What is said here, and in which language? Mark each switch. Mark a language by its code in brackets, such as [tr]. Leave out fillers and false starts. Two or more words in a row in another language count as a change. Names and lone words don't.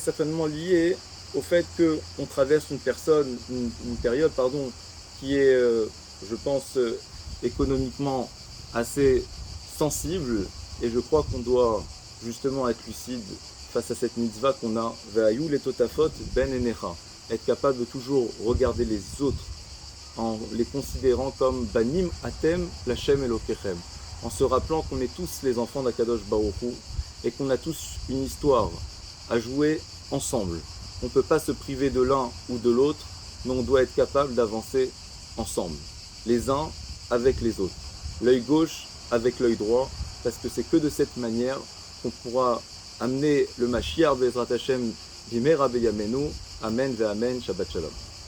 [fr] certainement lié au fait qu'on traverse une période qui est, je pense, économiquement assez sensible, et je crois qu'on doit justement être lucide face à cette mitzvah qu'on a, [he] והיו לטוטפת בין עיניך, [fr] être capable de toujours regarder les autres en les considérant comme [he] בנים אתם לכם אלוקיכם, [fr] en se rappelant qu'on est tous les enfants d' [he] הקדוש ברוך הוא [fr] et qu'on a tous une histoire à jouer ensemble. On ne peut pas se priver de l'un ou de l'autre, mais on doit être capable d'avancer ensemble, les uns avec les autres, l'œil gauche avec l'œil droit, parce que c'est que de cette manière qu'on pourra amener le [he] משיח בעזרת השם במהרה בימינו. אמן ואמן. שבת שלום.